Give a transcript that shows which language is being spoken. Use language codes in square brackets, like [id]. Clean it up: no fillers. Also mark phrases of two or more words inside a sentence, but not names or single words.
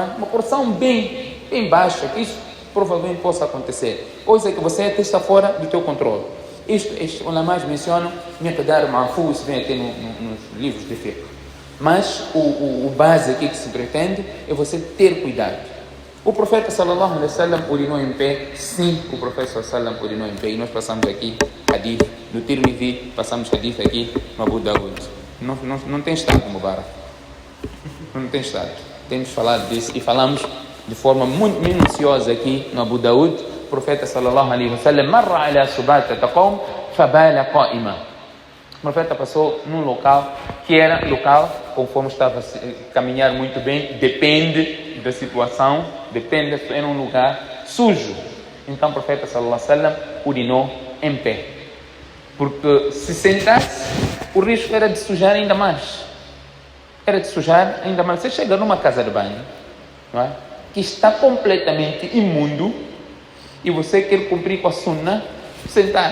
[pt] Uma porção bem baixa, que isso provavelmente possa acontecer, coisa que você até está fora do teu controle. Isto ulamás mencionam [ar] مقدار معفو, [pt] isso vem até nos livros de fiqh. Mas o base aqui que se pretende é você ter cuidado. O profeta [ar] صلى الله عليه وسلم [pt] urinou em pé. Sim, o profeta [ar] صلى الله عليه وسلم [pt] urinou em pé. E nós passamos aqui hadith no Tirmidhi, passamos hadith aqui no Abu Dawud. Não tem estado, Mubarak. Não tem estado. Temos falado disso e falamos de forma muito minuciosa aqui no Abu Dawud. O profeta [ar] صلى الله عليه وسلم مر على سباطة قوم فبال قائما. [pt] O profeta passou num local que era local, conforme estava a caminhar muito bem, depende da situação, depende se era um lugar sujo. Então o profeta [ar] صلى الله عليه وسلم [pt] urinou em pé. Porque se sentasse, o risco era de sujar ainda mais. Você chega numa casa de banho, não é? Que está completamente imundo e você quer cumprir com a sunna, sentar.